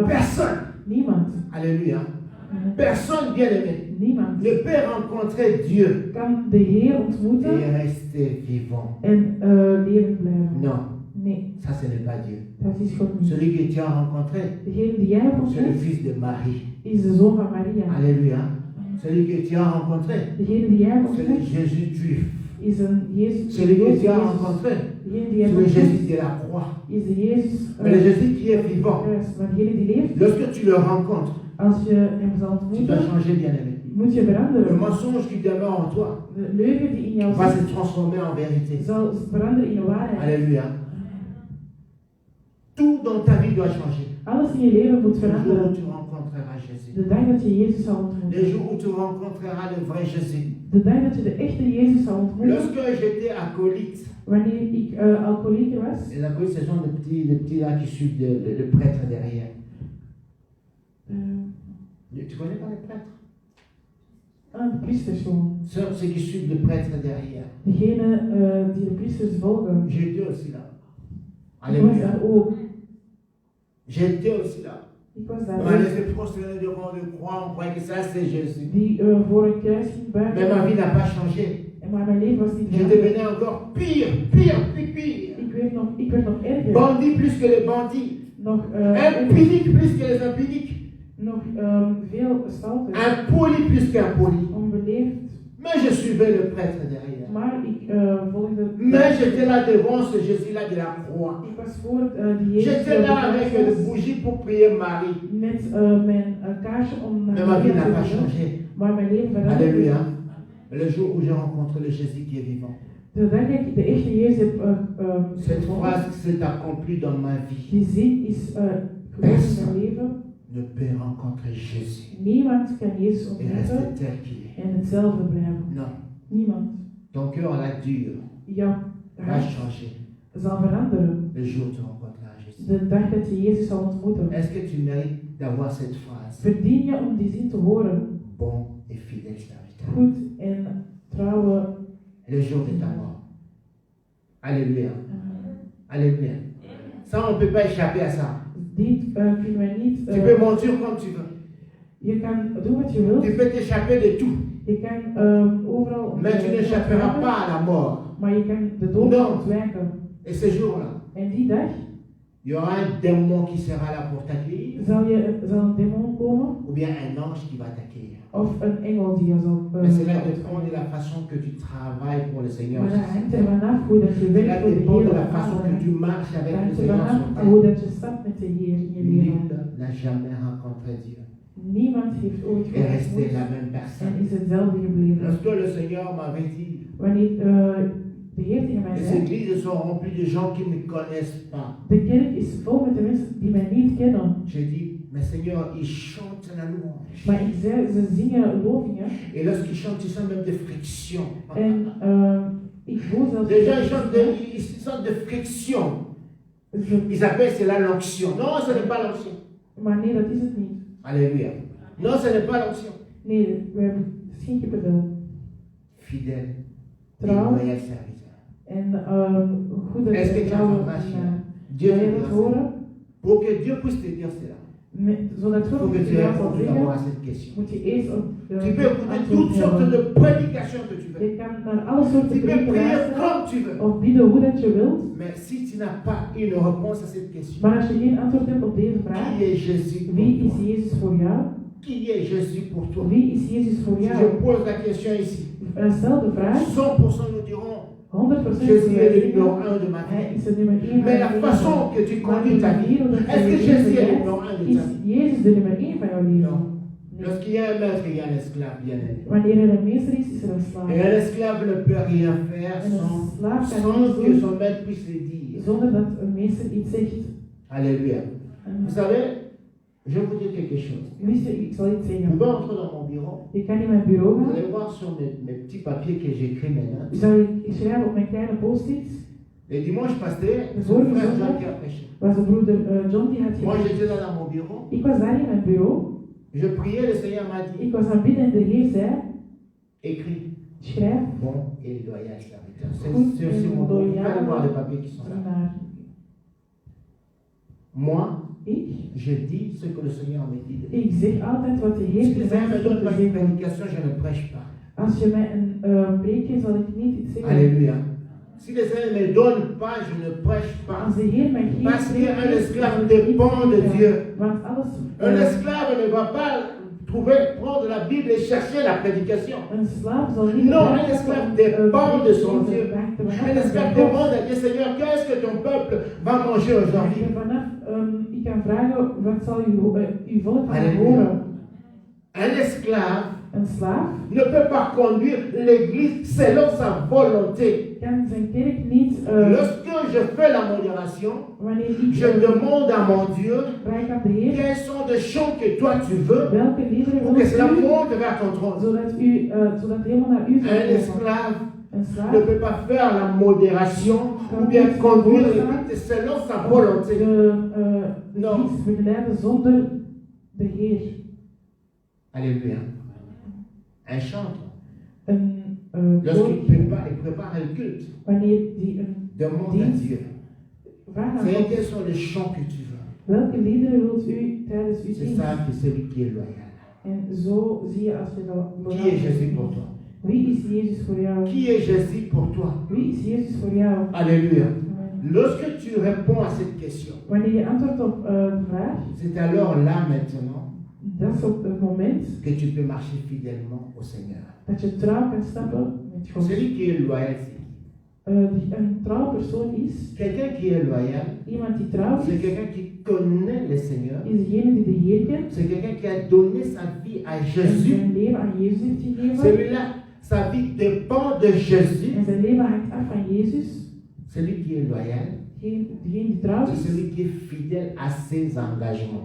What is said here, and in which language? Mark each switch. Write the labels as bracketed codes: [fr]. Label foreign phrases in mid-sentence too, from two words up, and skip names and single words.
[fr] Personne, [nl] Niemand. [fr] alléluia, personne, bien aimé, [nl] Niemand [fr] ne peut rencontrer Dieu [nl] kan de Heer ontmoeten [fr] et rester vivant. [nl] en levend blijven. [fr] Non, [nl] Nee, [fr] ça ce n'est pas Dieu. [nl] dat is God niet. [fr] Celui que tu as rencontré, [nl] Degene die jij hebt [fr] c'est le [nl] ontmoet, [fr] fils de Marie. [nl] is de zoon van Maria. [fr] Alléluia. Celui que tu as rencontré, [nl] Degene die jij hebt [fr] c'est le [nl] ontmoet, [fr] Jésus juif. [nl] is een Jezus. [fr] Celui que tu as [nl] Jezus. [fr] rencontré, [nl] Degene die jij [fr] c'est [nl] hebt [fr] le Jésus [nl] ontmoet, [fr] de la croix. [nl] is de Jezus. [fr] Mais le Jésus qui est vivant, [nl] Kruis. Maar degene die leeft, [fr] lorsque tu le rencontres, [nl] als je hem zal [fr] tu dois [nl] ontmoeten, [fr] changer, bien-aimé. [nl] moet je [fr] Le [nl] veranderen. [fr] mensonge qui demeure en toi [nl] De leugen die in jou [fr] va [nl] zit, [fr] se transformer en vérité. [nl] zal veranderen in de waarheid. [fr] Alléluia. Tout dans ta vie doit changer. [nl] Alles in je leven moet [fr] Le jour où [nl] veranderen. [fr] tu rencontreras Jésus. [nl] De dag dat je Jezus zal ontmoeten. [fr] Le jour où tu rencontreras le vrai Jésus. [nl] De dag dat je de echte Jezus zal ontmoeten. [fr] Lorsque j'étais acolyte, [nl] Wanneer ik alcoholieker was. [fr] les acolytes, ce sont les petits là qui suivent le prêtre derrière. Tu connais pas les prêtres? [nl] De priesters gewoon. [fr] Ceux qui suivent le prêtre derrière. [nl] Degene die de priesters volgen. [fr] J'étais aussi là. [nl] Ik was Alléluia. daar ook. [fr] J'étais aussi là. [nl] Ik was [fr] On [nl] daar [fr] m'a [nl] ook. [fr] laissé prosterner devant le croix, on croyait que ça c'est Jésus. [nl] Die voor een kruis ging [fr] Mais ma [nl] buigen. [fr] vie n'a pas changé. [nl] Maar mijn leven was niet [fr] Je [nl] veranderd. [fr] devenais encore pire. [nl] Ik werd nog erger. [fr] Bandit plus que les bandits. [nl] Nog, [fr] Impunique plus que les impuniques. [nl] nog veel stalten. [fr] Impoli plus qu'impoli. [nl] Onbeleefd. [fr] Mais je suivais le prêtre derrière. [nl] Maar ik volgde. [fr] Mais j'étais là devant ce Jésus-là de la croix. [nl] Ik was voor die Jezus. [fr] J'étais là avec le bougie pour prier Marie. [nl] Met mijn kaarsje om [fr] Mais ma vie [nl] Maria [fr] n'a [nl] te [fr] pas [nl] bidden. [fr] changé. [nl] Maar mijn leven veranderde. [fr] Alléluia. Le jour où j'ai rencontré le Jésus qui est vivant. [nl] De dag dat ik de echte Jezus heb [fr] Cette [nl] gevonden, [fr] phrase s'est accomplie dans ma vie. [nl] die zin is gewoon in mijn leven. [fr] Ne peut rencontrer Jésus [nl] Niemand kan Jezus [fr] et [nl] ontmoeten [fr] rester tel qu'il est. [nl] en hetzelfde blijven. [fr] Non. [nl] Niemand. [fr] Ton cœur là dur [nl] Jouw [fr] va [nl] hart [fr] changer [nl] zal veranderen [fr] le jour où tu rencontreras Jésus. [nl] de dag dat je Jezus zal ontmoeten. [fr] Est-ce que tu mérites d'avoir cette phrase? [nl] Verdien je om die zin te horen. [fr] Bon et fidèle serviteur. [nl] Goed en trouwe. [fr] Le jour de ta mort. Alléluia. [nl] Alléluia. [fr] Ça, on ne peut pas échapper à ça. [nl] Dit kunnen wij niet. [fr] Tu peux mentir comme tu veux. [nl] Je kan doen wat je wilt. [fr] Tu peux t'échapper de tout. [nl] Je kan overal. [fr] Mais tu n'échapperas pas à la mort. [nl] Maar je kan de dood [fr] Non. [nl] ontwijken. [fr] Et ce jour-là, [nl] En die dag [fr] il y aura un démon qui sera là pour t'accueillir, [nl] zal een demon komen [fr] ou bien un ange qui va t'accueillir. [nl] of een engel die je zal. [fr] Mais cela dépend de la façon que tu travailles pour le Seigneur. [nl] Maar dat hangt ervan af hoe dat je [fr] Cela [nl] werkt voor de [fr] dépend de [nl] Heer. [fr] la façon que tu marches avec [nl] Dat [fr] le [nl] hangt [fr] Seigneur [nl] ervan [fr] sur ta [nl] af hoe [fr] vie. [nl] dat je stapt met de Heer in je leven. [fr] Nul n'a jamais rencontré Dieu [nl] Niemand heeft ooit [fr] et resté [nl] God [fr] la même [nl] ontmoet en [fr] personne. [nl] is hetzelfde gebleven. [fr] Lorsque le Seigneur m'avait dit, [nl] Wanneer de Heer tegen mij [fr] les [nl] zei, [fr] églises sont remplies de gens qui ne me connaissent pas. [nl] de kerk is vol met de mensen die mij niet kennen. [fr] J'ai dit, mais Seigneur, ils chantent la louange. [nl] Maar ik zei, ze zingen lovingen [fr] Et lorsqu'ils chantent, ils sentent même des frictions. [nl] en ik voel zelfs. [fr] Les gens ils sentent des frictions. Ils appellent cela l'onction. Non, ce n'est pas l'onction. [nl] Maar nee, dat is het niet. [fr] Alléluia. Non, ce n'est pas l'onction. [nl] Nee, we hebben geen kippenvel. [fr] Fidèle et [nl] Trouw [fr] loyal serviteur. [nl] en goede [fr] Est-ce que tu as [nl] trouwe [fr] compassion? [nl] dienaar. [fr] Dieu [nl] Wil je [fr] te [nl] dat [fr] dira [nl] horen? [fr] cela. Pour que Dieu puisse te dire cela, [nl] Zodat [fr] il faut [nl] God [fr] que [nl] het [fr] tu [nl] jou zal [fr] répondes d'abord à [nl] zeggen, [fr] cette question. [nl] moet je eerst op [fr] Tu peux écouter [nl] antwoord [fr] toutes sortes [nl] hebben. [fr] de prédications que tu veux. [nl] Je kan naar alle soorten [fr] Tu peux [nl] preken [fr] prier [nl] luisteren [fr] comme tu veux. [nl] of bidden hoe dat je wilt. [fr] Mais si tu n'as pas une réponse à cette question, [nl] Maar als je geen antwoord hebt op deze vraag, [fr] qui est Jésus pour [nl] wie is [fr] toi? [nl] Jezus voor jou? [fr] qui est Jésus pour toi? [nl] Wie is Jezus voor [fr] Si je [nl] jou? [fr] pose la question ici, [nl] Stel de vraag, [fr] 100% nous dirons 100% Jésus est le [nl] zeggen, [fr] numéro 1 de ma [nl] hij [fr] vie. [nl] is het nummer 1 [fr] Mais la [nl] van je [fr] façon [nl] leven. [fr] que tu [nl] Maar [fr] conduis [nl] de [fr] ta vie, [nl] manier waarop [fr] est-ce [nl] je [fr] que [nl] je [fr] Jésus [nl] leven [fr] est le [nl] leidt, [fr] numéro 1 de [nl] is [fr] ta vie? [nl] Jezus de nummer 1 van jouw leven? [fr] Non. [nl] Nee. [fr] Lorsqu'il y a un maître, il y a un esclave, bien aimé. [nl] Wanneer er een meester is er een slaaf. [fr] Et un esclave ne peut rien faire [nl] En een slaaf kan [fr] sans [nl] niets [fr] que [nl] doen [fr] son maître puisse le dire. [nl] zonder dat een meester iets zegt. [fr] Alléluia. [nl] En [fr] Vous savez, je vais vous dire quelque chose. [nl] wist je, ik zal iets [fr] Vous [nl] zeggen. [fr] pouvez entrer dans mon bureau. [nl] Je kan in mijn bureau [fr] Vous [nl] gaan. [fr] allez voir sur mes petits papiers que j'écris maintenant. [nl] Ik schrijf op mijn kleine post-its. [fr] Les dimanches passés, Le c'est mon [nl] vorige [fr] frère Jean [nl] zondag [fr] qui a prêché. [nl] was de broeder John die had [fr] Moi, [nl] gepreekt. [fr] j'étais là dans mon bureau. [nl] Ik was daar in mijn bureau. [fr] Je priais, le Seigneur m'a dit, [nl] Ik was aan het bidden en de Heer zei, [fr] écris [nl] schrijf [fr] bon et loyal serviteur. [nl] Goed [fr] C'est sur [nl] en [fr] mon dos. Vous [nl] loyaal [fr] allez voir les papiers qui sont là. [nl] naar [fr] Moi, [nl] ik. [fr] je dis ce que le Seigneur me dit. de dire. [nl] Ik zeg altijd wat de Heer [fr] Si le Seigneur me [nl] zegt [fr] donne [nl] om [fr] pas [nl] te [fr] une [nl] zeggen. [fr] prédication, je ne prêche pas. [nl] Als je mij een preek geeft, zal ik niet iets zeggen. [fr] Alléluia. Si le Seigneur ne me donne pas, je ne prêche pas. [nl] Als de Heer mij geen [fr] Parce [nl] preek [fr] qu'un [nl] geeft, [fr] esclave [nl] zal ik niet [fr] dépend de [nl] zeggen. [fr] Dieu. [nl] Want alles, [fr] Un esclave ne va pas prendre la Bible et chercher la prédication. [nl] een slaaf zal niet [fr] Non, [nl] vragen [fr] un esclave [nl] om, [fr] dépend de son [nl] om te [fr] Dieu. [nl] wachten. [fr] Un esclave demande à Dieu, Seigneur, qu'est-ce que ton peuple va manger aujourd'hui? [nl] Ik kan vragen, wat zal uw volk van Alléluia. horen? [fr] Un esclave [nl] Een slaaf [fr] ne peut pas conduire l'église selon sa volonté. [nl] kan zijn kerk niet, [fr] Lorsque je fais la modération, [nl] wanneer [fr] je [nl] ik [fr] demande à mon Dieu [nl] vraag aan de Heer, [fr] quels sont les chants que toi tu veux [nl] welke liederen [fr] pour que [nl] wilt [fr] cela [nl] u, [fr] monte vers ton trône. [nl] zodat helemaal naar u zal [fr] Un [nl] komen. [fr] esclave [nl] Een slaaf [fr] ne peut pas faire la modération ou bien conduire l'église selon sa volonté. [nl] de dienst begeleiden zonder de Heer. [fr] Alléluia. Un chantre, [nl] Een [fr] lorsqu'il prépare le culte, [nl] wanneer die een [fr] demande à Dieu, [nl] vraag aan [fr] Seigneur, [nl] God, [fr] quels sont les chants que tu veux? [nl] welke liederen wilt u tijdens uw [fr] C'est [nl] dienst? [fr] ça que celui qui est loyal. [nl] En zo zie je als je dat [fr] Qui est Jésus pour toi? [nl] Wie is Jezus voor jou? [fr] Qui est Jésus pour toi? [nl] Wie is Jezus voor jou? [fr] Alléluia. [nl] Amen. [fr] Lorsque tu réponds à cette question, [nl] Wanneer je antwoordt op de vraag, [fr] c'est alors là maintenant [nl] dat is op het moment [fr] que tu peux marcher fidèlement au Seigneur. [nl] dat je trouw kan stappen met God. [fr] Celui qui est loyal, c'est qui? [nl] Die een trouw persoon is, [fr] Quelqu'un qui est loyal, [nl] iemand die trouw [fr] c'est [nl] is, [fr] quelqu'un qui connaît le Seigneur. [nl] is degene die de Heer kent [fr] C'est quelqu'un qui a donné sa vie à [nl] en [fr] Jésus. [nl] zijn leven aan Jezus heeft gegeven. [fr] Celui-là, sa vie dépend de Jésus. [nl] En zijn leven hangt af van Jezus. [fr] Celui qui est loyal, [nl] Degene die trouw [fr] c'est [nl] is, [fr] celui qui est fidèle à ses engagements.